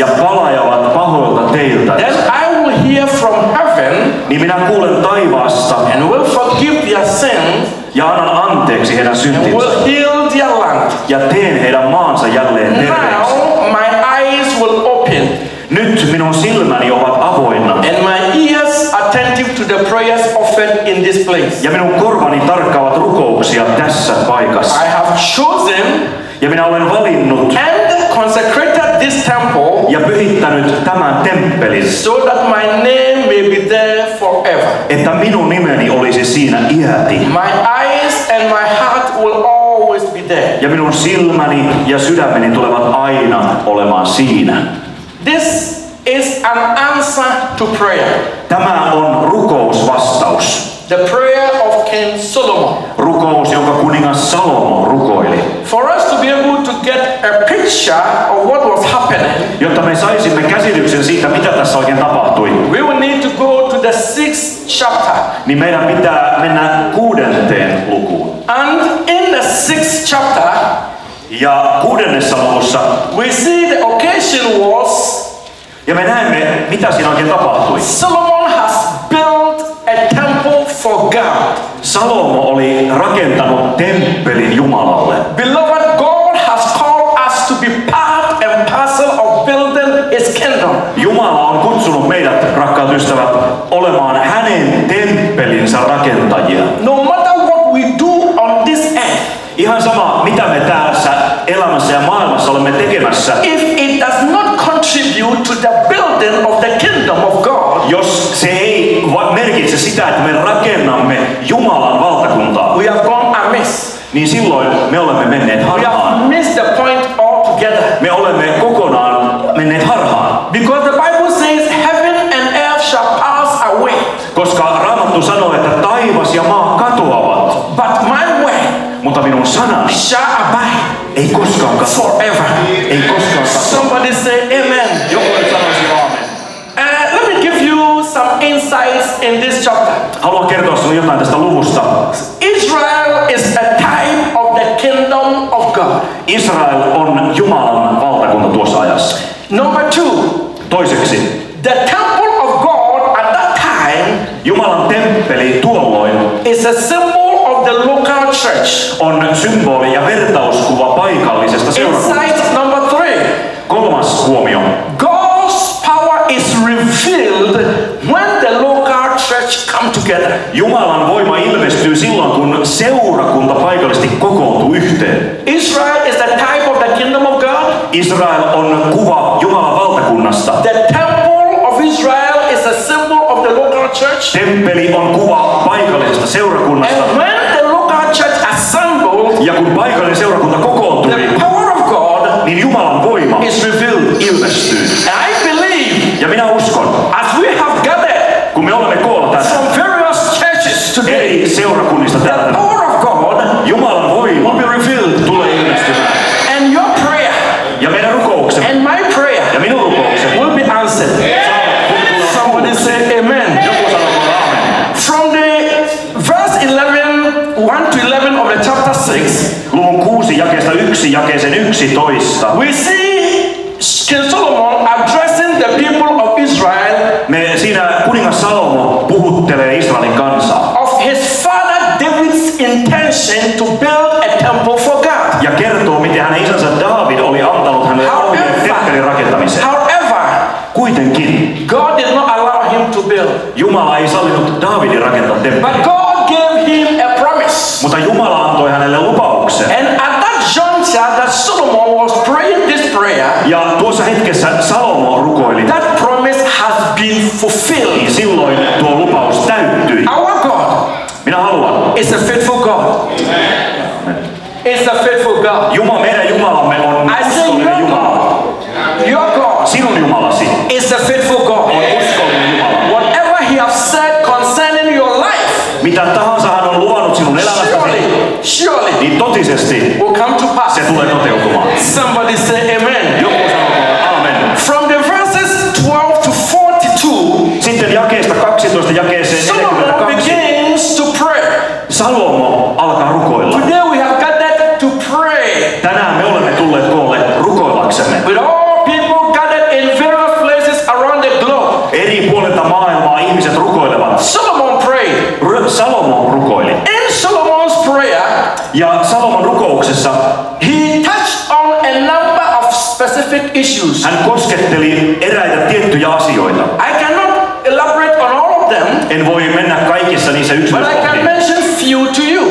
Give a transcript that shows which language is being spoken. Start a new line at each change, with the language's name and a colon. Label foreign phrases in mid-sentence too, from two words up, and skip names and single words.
Finnish: ja palajavat pahoilta teiltä,
English: then I will hear from heaven
Finnish: niin minä kuulen taivaasta
English: and will forgive their sins
Finnish: ja annan anteeksi heidän
English: and
Finnish: syntinsä
English: will heal their land.
Finnish: ja teen heidän maansa jälleen terveeksi.
English: Now my eyes will open
Finnish: Nyt minun silmäni ovat avoinna
English: and my ears attentive to the prayers offered in this place.
Finnish: ja minun korvani tarkkaavat rukouksia tässä paikassa.
English: I have chosen
Finnish: Ja minä olen valinnut
English: and consecrated this temple
Finnish: ja pyhittänyt tämän temppelin,
English: so that my name may be there forever.
Finnish: että minun nimeni olisi siinä iäti.
English: My eyes and my heart will always be there.
Finnish: Ja minun silmäni ja sydämeni tulevat aina olemaan siinä.
English: This is an answer to prayer.
Finnish: Tämä on rukousvastaus.
English: The prayer of King Solomon.
Finnish: Rukous, jonka kuningas Salomo rukoili.
English: For us to be able to get a picture of what was happening,
Finnish: Jotta me saisimme käsityksen siitä, mitä tässä oikein tapahtui,
English: we will need to go to the 6th chapter.
Finnish: niin meidän pitää mennä 6. lukuun.
English: And in the 6th chapter,
Finnish: Ja 6. luvussa,
English: we see the occasion was
Finnish: ja me näemme, mitä siinä oikein tapahtui.
English: Solomon has built a temple for God.
Finnish: Salomo oli rakentanut temppelin Jumalalle.
English: Beloved, God has called us to be part and parcel of building His kingdom.
Finnish: Jumala on kutsunut meidät, rakkaat ystävät, olemaan hänen temppelinsä rakentajia.
English: No matter what we do on this earth,
Finnish: Ihan sama, mitä me tässä elämässä ja maailmassa olemme tekemässä,
English: if it does not contribute to the building of the kingdom of God,
Finnish: jos se ei merkitse sitä, että me rakennamme Jumalan valtakuntaa,
English: we have gone amiss.
Finnish: niin silloin me olemme menneet
English: We have
Finnish: harhaan.
English: missed the point altogether.
Finnish: Me olemme kokonaan menneet harhaan.
English: Because the Bible says heaven and earth shall pass away,
Finnish: Koska Raamattu sanoo, että taivas ja maa katoavat,
English: but my word
Finnish: mutta minun sanani
English: shall abide
Finnish: ei koskaan katoa.
English: forever.
Finnish: Ei koskaan katoa.
English: Somebody say amen.
Finnish: Joku sanoisi aamen.
English: Let me give you some insights in this chapter.
Finnish: Haluan kertoa sinulle jotain tästä luvusta.
English: Israel is a type of the kingdom of God.
Finnish: Israel on Jumalan valtakunta tuossa ajassa.
English: Number 2,
Finnish: Toiseksi,
English: the temple of God at that time
Finnish: Jumalan temppeli tuolloin
English: is a symbol of the local church.
Finnish: on symboli ja vertauskuva paikallisesta seurakunnasta.
English: Insight number 3,
Finnish: 3. huomio.
English: God's power is revealed when the local church come together.
Finnish: Jumalan voima ilmestyy silloin, kun seurakunta paikallisesti kokoontuu yhteen.
English: Israel is the type of the kingdom of God.
Finnish: Israel on kuva Jumalan valtakunnasta.
English: The temple of Israel is a symbol of the local church.
Finnish: Temppeli on kuva paikallisesta seurakunnasta.
English: And when the local church assembled,
Finnish: Ja kun paikallinen seurakunta kokoontui,
English: the power of God
Finnish: niin Jumalan voima
English: is revealed.
Finnish: ilmestyy.
English: And I believe,
Finnish: Ja minä uskon,
English: as we have gathered
Finnish: kun me olemme koolla tässä
English: from various churches today,
Finnish: eri seurakunnista
English: the
Finnish: täällä,
English: power of God
Finnish: Jumalan voima
English: will be revealed.
Finnish: tulee ilmestymään.
English: And your prayer
Finnish: Ja meidän rukouksemme
English: and my prayer
Finnish: ja minun rukoukseni
English: will be answered. Somebody say amen.
Finnish: Joku sanoo aamen.
English: From the verse 11, 1 to 11 of the chapter 6,
Finnish: Luvun 6 jakeesta 1 jakeeseen 11.
English: we see King Solomon addressing the people of Israel
Finnish: Siinä kuningas Salomo puhuttelee Israelin kansaa.
English: of his father David's intention to build a temple for God.
Finnish: Ja kertoo, miten hänen isänsä David oli antanut hänelle ohjeen temppelin rakentamiseen.
English: However,
Finnish: Kuitenkin
English: God did not allow him to build.
Finnish: Jumala ei sallinut Davidin rakentaa temppeliä.
English: But God gave him a promise.
Finnish: Mutta Jumala antoi hänelle lupauksen.
English: And at that juncture that Solomon was praying this prayer,
Finnish: Ja tuossa hetkessä Salomo rukoili.
English: that promise has been fulfilled.
Finnish: Niin silloin tuo lupaus täyttyi.
English: Our God
Finnish: Minä haluan.
English: is a faithful God. It's a faithful God.
Finnish: Meidän Jumalamme on
English: I say
Finnish: uskollinen
English: your
Finnish: Jumala.
English: God, your God
Finnish: Sinun Jumalasi
English: is a faithful God.
Finnish: on uskollinen Jumala.
English: Whatever he has said concerning your life,
Finnish: Mitä tahansa hän on luvannut sinun elämästäsi,
English: surely
Finnish: niin totisesti
English: will come to pass.
Finnish: se tulee toteutumaan.
English: Somebody say amen.
Finnish: Joku sanoo amen.
English: From the verses 12 to 42,
Finnish: Sitten jakeesta 12 jakeeseen
English: Solomon
Finnish: 42.
English: begins to pray.
Finnish: Salomo alkaa rukoilla.
English: Today we have gathered to pray.
Finnish: Tänään me olemme tulleet koolle rukoillaksemme.
English: With all people gathered in various places around the globe.
Finnish: Eri puolilta maailmaa ihmiset rukoilevat.
English: Solomon prayed.
Finnish: Salomo rukoili.
English: In Solomon's prayer,
Finnish: Ja Salomon rukouksessa
English: he touched on a number of specific issues.
Finnish: hän kosketteli eräitä tiettyjä asioita.
English: I cannot elaborate on all of them,
Finnish: En voi mennä kaikissa niissä
English: but I can
Finnish: yksityiskohtiin,
English: mention few to you.